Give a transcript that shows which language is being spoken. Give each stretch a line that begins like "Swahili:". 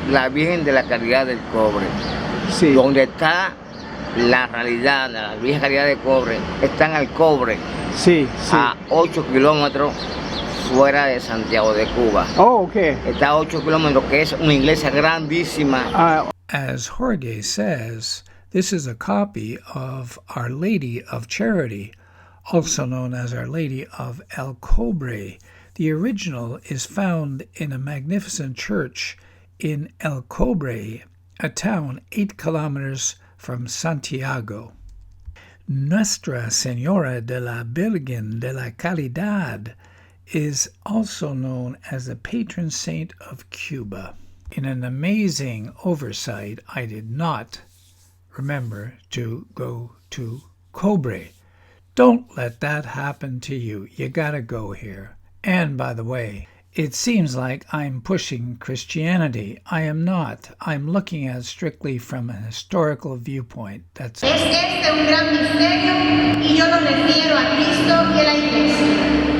Spanish: la Virgen de la Caridad del Cobre. Sí. Donde está la realidad de la Virgen Caridad del Cobre, está en el Cobre, Sí, sí. a 8 kilómetros fuera de Santiago de Cuba.
English: Oh, okay.
Spanish: Está a 8 kilómetros, que es una iglesia grandísima.
English: As Jorge says, this is a copy of Our Lady of Charity, also known as Our Lady of El Cobre. The original is found in a magnificent church in El Cobre, a town 8 kilometers from Santiago. Nuestra Señora de la Virgen de la Caridad is also known as the patron saint of Cuba. In an amazing oversight, I did not remember to go to Cobre. Don't let that happen to you. You gotta go here. And by the way, it seems like I'm pushing Christianity. I am not. I'm looking at it strictly from an historical viewpoint. That's
Spanish: Es este un gran misterio y yo lo refiero a Cristo y a la Iglesia.